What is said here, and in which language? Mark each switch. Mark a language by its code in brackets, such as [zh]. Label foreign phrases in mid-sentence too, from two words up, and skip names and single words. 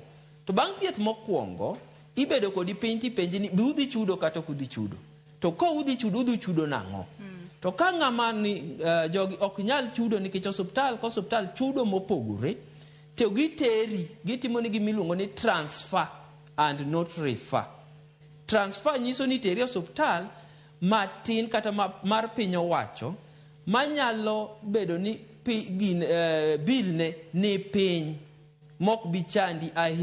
[luo] To bang' thieth mokwongo ibedo kodi piny tipenji ni udhi chudo kata ok udhi chudo. To ka udhi chudo nang'o? To ka ng'ama ni jogi ok nyal chudo nikech osuptal chudo mopogore, to gitimo ni gimiluongo ni [en] transfer and not refer. [luo] Transfer nyiso ni teri osuptal matin kata mar piny owacho manyalo bedo ni bill ne ni piny mok bi chandi ahinya.